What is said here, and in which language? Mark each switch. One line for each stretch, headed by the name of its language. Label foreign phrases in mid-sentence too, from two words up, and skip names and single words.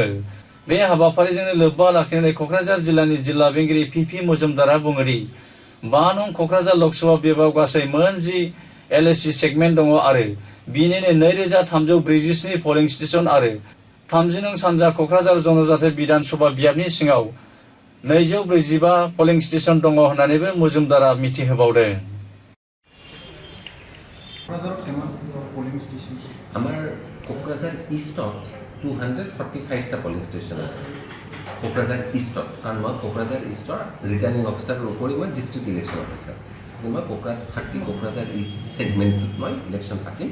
Bodo: बे हाबाफारिजोंनो लोब्बा लाखिनानै क'क्राझार जिल्लानि जिल्ला बेंगिरि पि मजुमदारा बुङोदि 5 नं क'क्राझार लकसभा बिभागाव गासै मोन 10 LSC सेगमेन्ट दङ आरो बिनिनो 2347 पलिं स्टेशन आरो 30 नं सानजा क'क्राझार जनजाति बिधान सभा बियाबनि सिङाव 245 पलिं स्टेशन दङ होननानैबो मजुमदारा मिथिहोबावदों।
Assamese: আমাৰ কোকৰাঝাৰ ইষ্টত 245টা পলিং ষ্টেচন আছে কোকৰাঝাৰ ইষ্টত, কাৰণ মই কোকৰাঝাৰ ইষ্টৰ ৰিটাৰ্নিং অফিচাৰৰ উপৰি মই ডিষ্ট্ৰিক্ট ইলেকশ্যন অফিচাৰ, যে মই কোকৰাঝাৰ ইষ্ট ছেগমেণ্টটোত মই ইলেকশ্যন পাতিম।